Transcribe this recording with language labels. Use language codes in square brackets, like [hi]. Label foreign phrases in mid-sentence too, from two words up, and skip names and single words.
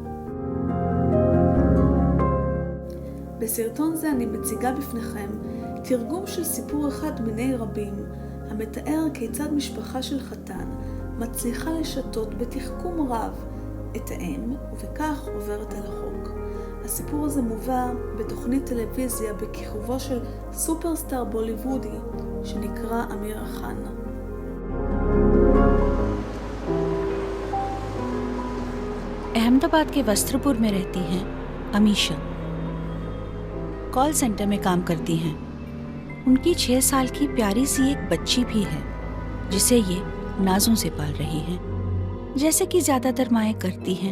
[he] בסרטון זה אני מציגה בפניכם תרגום של סיפור אחד מיני רבים, המתאר כיצד משפחה של חתן מצליחה לשתות בתחכום רב את האם, ובכך עוברת על החוק. הסיפור הזה מובא בתוכנית טלוויזיה בכיכובו של סופרסטאר בוליוודי שנקרא אמיר חאן. [hi] अहमदाबाद के वस्त्रपुर में रहती हैं अमीशा। कॉल सेंटर में काम करती हैं। उनकी 6 साल की प्यारी सी एक बच्ची भी है जिसे ये नाजों से पाल रही हैं, जैसे कि ज़्यादातर माएँ करती हैं।